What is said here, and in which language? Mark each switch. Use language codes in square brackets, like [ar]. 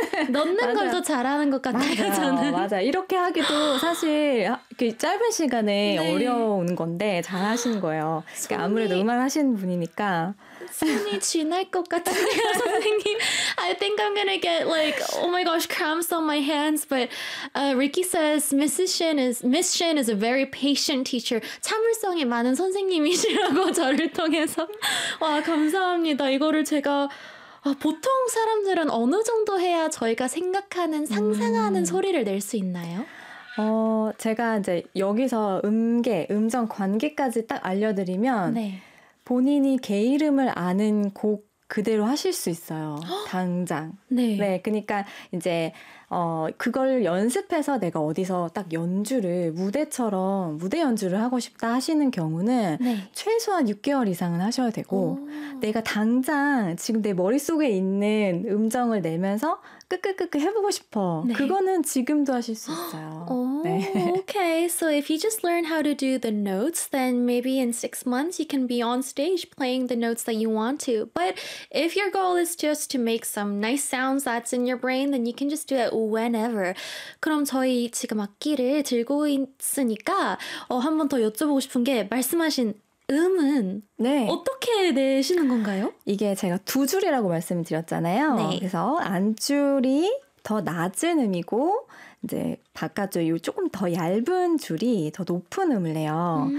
[ko] 넣는 걸 더 잘하는 것 같아요. 저는. 맞아. 이렇게 하기도 사실 그 짧은 시간에 네. 어려운 건데 잘하신 거예요. 그러니까 손이, 아무래도 음악 하시는 분이니까 손이 지날 것 같은데요, 선생님. [en] I think I'm gonna get like, oh my gosh, cramps on my hands. But Ricky says Miss Shin is a very patient teacher. [ko] 참을성이 많은 선생님이시라고 저를 통해서 와 감사합니다. 이거를 제가 아, 보통 사람들은 어느 정도 해야 저희가 생각하는, 상상하는 소리를 낼 수 있나요? 제가 이제 여기서 음계, 음정 관계까지 딱 알려드리면 네. 본인이 개 이름을 아는 곡 그대로 하실 수 있어요. 당장. 네. 네, 그러니까 이제 그걸 연습해서 내가 어디서 딱 연주를 무대처럼 무대 연주를 하고 싶다 하시는 경우는 네. 최소한 6개월 이상은 하셔야 되고 오. 내가 당장 지금 내 머릿속에 있는 음정을 내면서 끄끄끄끄 해보고 싶어. 네. 그거는 지금도 하실 수 있어요. 오, 네. [en] Okay, so if you just learn how to do the notes, then maybe in 6 months you can be on stage playing the notes that you want to. But if your goal is just to make some nice sounds that's in your brain, then you can just do it whenever. [ko] 그럼 저희 지금 악기를 들고 있으니까 한 번 더 여쭤보고 싶은 게 말씀하신 음은 네. 어떻게 내시는 건가요? 이게 제가 두 줄이라고 말씀을 드렸잖아요. 네. 그래서 안줄이 더 낮은 음이고 이제 바깥줄이 조금 더 얇은 줄이 더 높은 음을 내요.